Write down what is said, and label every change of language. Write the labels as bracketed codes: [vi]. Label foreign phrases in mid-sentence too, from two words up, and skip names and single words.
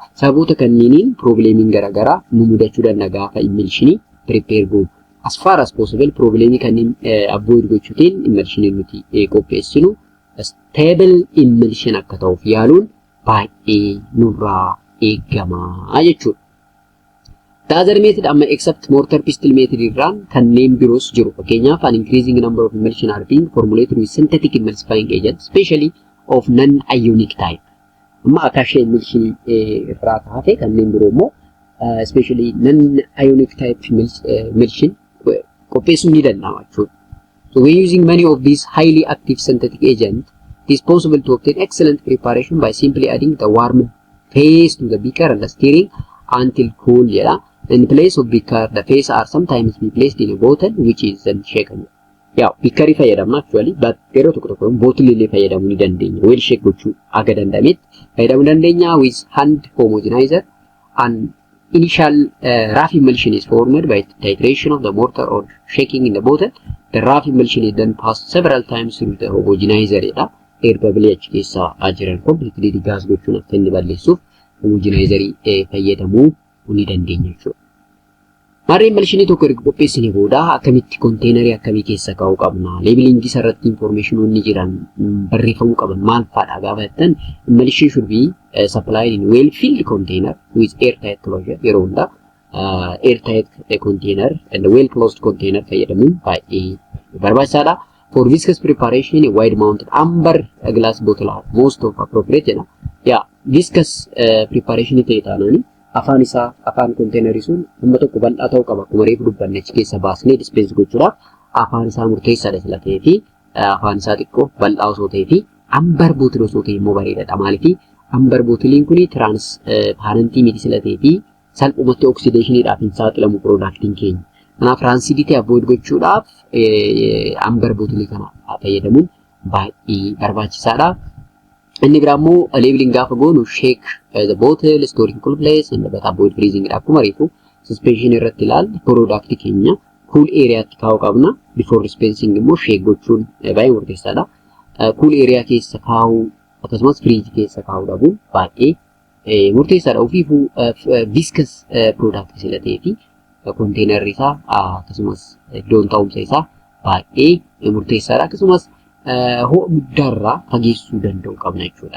[om] Sababoota kanneeniin probleemiin garaagaraa nu mudachuu danda'a gaafa emulsion prepare goonu. [en] As far as possible [om] probleemii kanneen avoid gochuutiin emulsion nuti qopheessinu stable emulsion akka ta'uuf yaaluun baay'ee nurraa eegamaa jechuudha. [en] The other method except mortar pestle method [om] irraan kanneen biroos jiru. [en] Fakkeenyaaf an increasing number of emulsion are being formulated with synthetic emulsifying agents, especially of non-ionic type. [om] Amma [en] acacia emulsion [om] irraa taate kanneen biroo immoo especially [en] non-ionic type emulsion [om] qopheessuu ni danda'ama jechuudha. [en] So when using many of these highly active synthetic agents, it is possible to obtain excellent preparation by simply adding the warm phase to the beaker and stirring until cool. In place of beaker, the phase are sometimes be placed in a bottle which is then shaken. [om] Beaker fayyadamna actually, but yeroo tokko tokko bottle illee fayyadamuu ni dandeenya. [en] Well shake [om] gochuu aga danda'ametti fayyadamuu dandeenya [en] with hand homogenizer. An initial rough emulsion is formed by titration of the mortar or shaking in the bottle. The rough emulsion is then passed several times through the homogenizer. Air bubble [om] achi keessa jiran [en] completely gas [om] gochuun akka inni balleessuuf homogenizer fayyadamuu ni dandeenya jechuudha. Marreen emulsion tokko erga qopheessine booda akkamitti konteenarii akkamii keessa kaa'uu qabna? [en] Labeling [om] irratti informationoonni jiran barreeffamuu qaban maal fa'aadha gaafa jettan [en] emulsion should be supplied in well filled container with airtight closure. [om] Yeroo hunda [en] airtight container and well closed container [om] fayyadamuun baay'ee barbaachisaadha. [en] For viscous preparation, a wide mounted amber glass bottle are most of appropriate. Viscous preparation [om] ta'e taanani afaan konteenarii sun amma tokko bal'aa ta'uu qaba. Akkuma reefu dubbanne achi keessa baasnee dispense gochuudhaaf afaan isaa murteessaadha sila ta'ee fi afaan isaa xiqqoo bal'aa osoo ta'ee fi [en] amber bottle [om] osoo ta'e immoo bareedaadha. Maaliif amber bottliin kun transparentii miti sila ta'ee fi salphumatti oxidationiidhaaf hin saaxilamu productiin keenya. Kanaaf rancidity avoid gochuudhaaf [en] amber bottle [om] kana fayyadamuun baay'ee barbaachisaadha. Inni biraa immoo [en] labeling [om] gaafa goonu [en] shake the bottle, store in cool place and but avoid freezing dha. [om] Akkuma reefu suspension irratti ilaalle product keenya [en] cool area [om] tti kaa'uu qabna. [en] Before dispensing [om] immoo shake gochuun baay'ee murteessaadha. [en] Cool area [om] keessa kaa'uu akkasumas fridge keessa kaa'uu dhabuun baay'ee murteessaadha. Ofiifuu [en] viscous product [om] sila ta'ee fi konteenarri isaa akkasumas iddoon taa'umsa isaa baay'ee murteessaadha. Akkasumas ho'a guddaarraa fageessuu danda'u qabna jechuudha.